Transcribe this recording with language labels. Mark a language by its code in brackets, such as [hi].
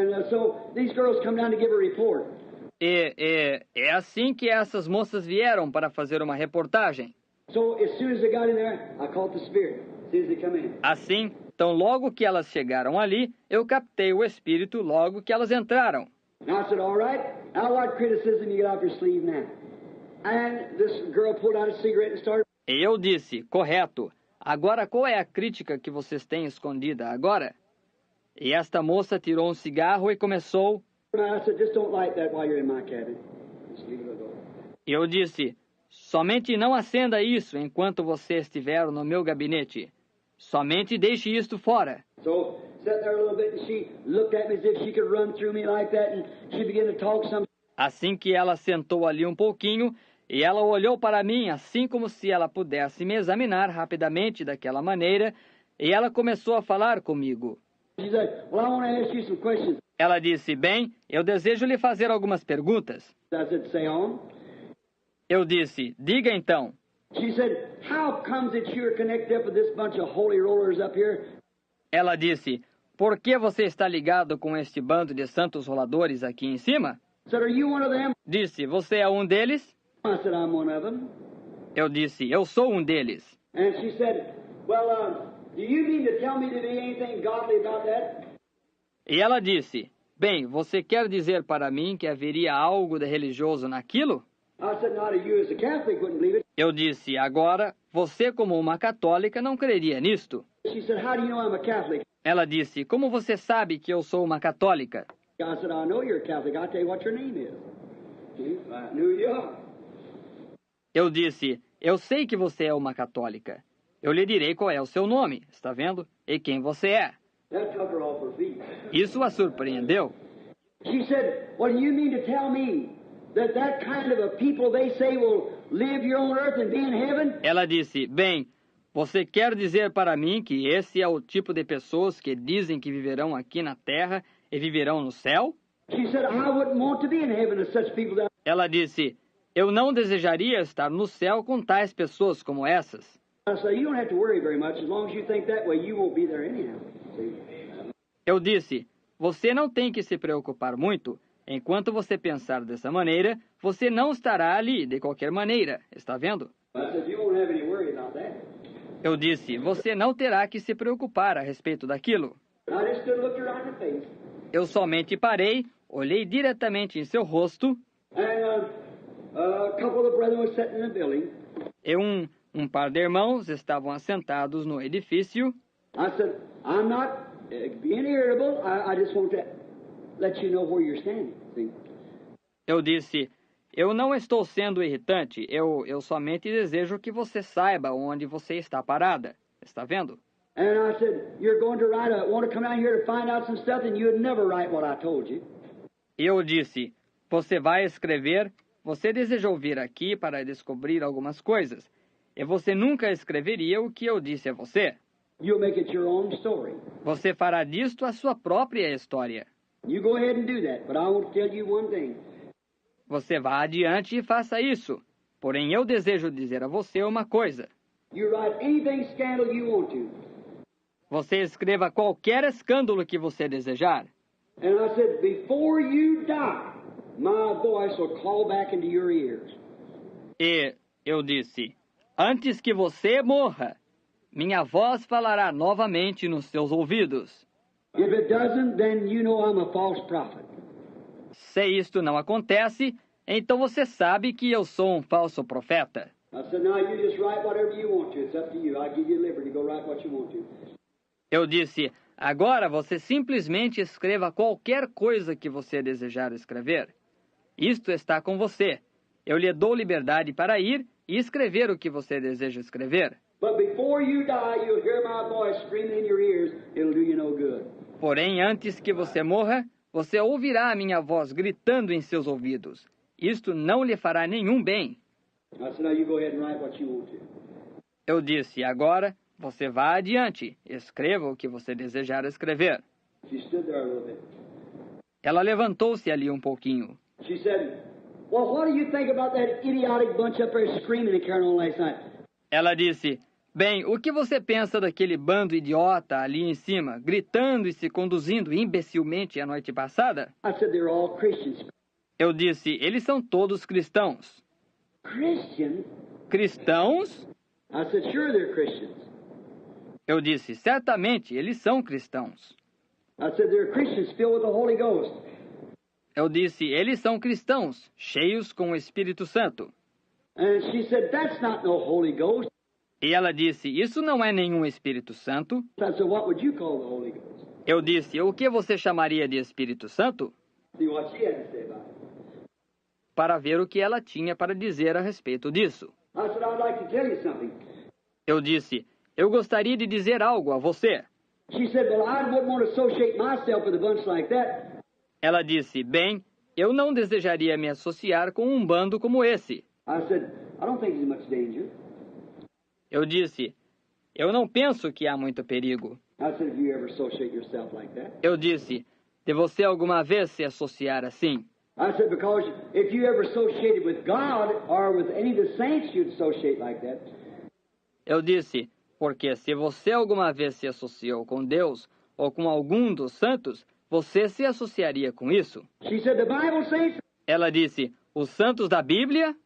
[en] So these girls come down to give a report. [pt] É assim que essas moças vieram para fazer uma reportagem. [en] So as soon as they got in there, I caught the Spirit. As soon as they come in. [pt] Assim, então logo que elas chegaram ali, eu captei o Espírito logo que elas entraram. [en] And I said, all right, now what criticism you get off your sleeve now? And this girl pulled out a cigarette and started. [pt] E eu disse, correto, agora qual é a crítica que vocês têm escondida agora? E esta moça tirou um cigarro e começou. [en] I said, just don't light that while you're in my cabin. Just leave it alone. [pt] Eu disse, somente não acenda isso enquanto você estiver no meu gabinete. Somente deixe isto fora. [en] So, sat there a little bit and she looked at me as if she could run through me like that and she began to talk some. [pt] Assim que ela sentou ali um pouquinho, e ela olhou para mim assim como se ela pudesse me examinar rapidamente daquela maneira, e ela começou a falar comigo. [en] She said, well, I want to ask you some questions. [pt] Ela disse, bem, eu desejo lhe fazer algumas perguntas. [en] I said, say on. [pt] Eu disse, diga então. [en] She said, how comes that you're connected up with this bunch of holy rollers up here? [pt] Ela disse, por que você está ligado com este bando de santos roladores aqui em cima? [en] I said, are you one of them? [pt] Disse, você é um deles? [en] I said, I'm one of them. [pt] Eu disse, eu sou um deles. [en] And she said, well, do you mean to tell me to be anything godly about that? [pt] E ela disse, bem, você quer dizer para mim que haveria algo de religioso naquilo? [en] I said, not you as a Catholic wouldn't believe it. [pt] Eu disse, agora, você como uma católica não creria nisto. [en] She said, how do you know I'm a Catholic? [pt] Ela disse, como você sabe que eu sou uma católica? [en] I said, I know you're a Catholic. I'll tell you what your name is. I knew you are. [pt] Eu disse, eu sei que você é uma católica. Eu lhe direi qual é o seu nome, está vendo? E quem você é. [en] That took her off her feet. [pt] Isso a surpreendeu. [en] She said, well, you mean to tell me that kind of a people they say will live here on earth and be in heaven? [pt] Ela disse, bem, você quer dizer para mim que esse é o tipo de pessoas que dizem que viverão aqui na terra e viverão no céu? [en] She said, I wouldn't want to be in heaven with such people. [pt] Ela disse, eu não desejaria estar no céu com tais pessoas como essas. [en] I said, you don't have to worry very much. As long as you think that way, you won't be there anyhow. See? [pt] Eu disse, você não tem que se preocupar muito. Enquanto você pensar dessa maneira, você não estará ali de qualquer maneira. Está vendo? [en] I said, you won't have any worry about that. [pt] Eu disse, você não terá que se preocupar a respeito daquilo. [en] I just stood and looked her right in the face. [pt] Eu somente parei, olhei diretamente em seu rosto, [en] And a couple of the brethren were sitting in the building. [pt] e um par de irmãos estavam assentados no edifício. [en] I said, I'm not being irritable. I just want to let you know where you're standing. See? [pt] Eu disse, eu não estou sendo irritante, eu somente desejo que você saiba onde você está parada. Está vendo? [en] And I said, you're going to want to come down here to find out some stuff, and you would never write what I told you. [pt] Eu disse, você vai escrever, você desejou vir aqui para descobrir algumas coisas, e você nunca escreveria o que eu disse a você. [en] You'll make it your own story. [pt] Você fará disto a sua própria história. [en] You go ahead and do that, but I want to tell you one thing. [pt] Você vá adiante e faça isso. Porém, eu desejo dizer a você uma coisa. [en] You write anything scandal you want to. [pt] Você escreva qualquer escândalo que você desejar. [en] And I said, before you die, my voice will call back into your ears. [pt] E eu disse: antes que você morra, minha voz falará novamente nos seus ouvidos. [en] If it doesn't, then you know I'm a false prophet. [pt] Se isto não acontece, então você sabe que eu sou um falso profeta. [en] I said, now you just write whatever you want to. It's up to you. I give you liberty to go write what you want to. [pt] Eu disse: agora você simplesmente escreva qualquer coisa que você desejar escrever. Isto está com você. Eu lhe dou liberdade para ir e escrever o que você deseja escrever. [en] But before you die, you'll hear my voice screaming in your ears. It'll do you no good. [pt] Porém, antes que você morra, você ouvirá a minha voz gritando em seus ouvidos. Isto não lhe fará nenhum bem. [en] I said, now you go ahead and write what you want to. [pt] Eu disse: agora você vá adiante. Escreva o que você desejar escrever. [en] She stood there a little bit. [pt] Ela levantou-se ali um pouquinho. [en] She said, well, what do you think about that idiotic bunch up there screaming and carrying on last night? [pt] Ela disse: bem, o que você pensa daquele bando idiota ali em cima, gritando e se conduzindo imbecilmente a noite passada? [en] I said, they're all Christians. [pt] Eu disse: eles são todos cristãos. [en] Christians? [pt] Cristãos? [en] I said, sure they're Christians. [pt] Eu disse: certamente eles são cristãos. [en] I said, they're Christians filled with the Holy Ghost. [pt] Eu disse: eles são cristãos, cheios com o Espírito Santo. [en] And she said, that's not no Holy Ghost. [pt] E ela disse: isso não é nenhum Espírito Santo. [en] I said, what would you call the Holy Ghost? [pt] Eu disse: o que você chamaria de Espírito Santo? [en] See what she had to say about it. [pt] Para ver o que ela tinha para dizer a respeito disso. [en] I said, I'd like to tell you something. [pt] Eu disse: eu gostaria de dizer algo a você. [en] She said, well, I wouldn't want to associate myself with a bunch like that. [pt] Ela disse: bem, eu não desejaria me associar com um bando como esse. [en] I said, I don't think there's much danger. [pt] Eu disse: eu não penso que há muito perigo. [en] I said, if you ever associate yourself like that. [pt] Eu disse: de você alguma vez se associar assim? [en] I said, because if you ever associated with God or with any of the saints, you'd associate like that. [pt] Eu disse: porque se você alguma vez se associou com Deus ou com algum dos santos, você se associaria com isso. [en] She said, the Bible says. [pt] Ela disse: os santos da Bíblia?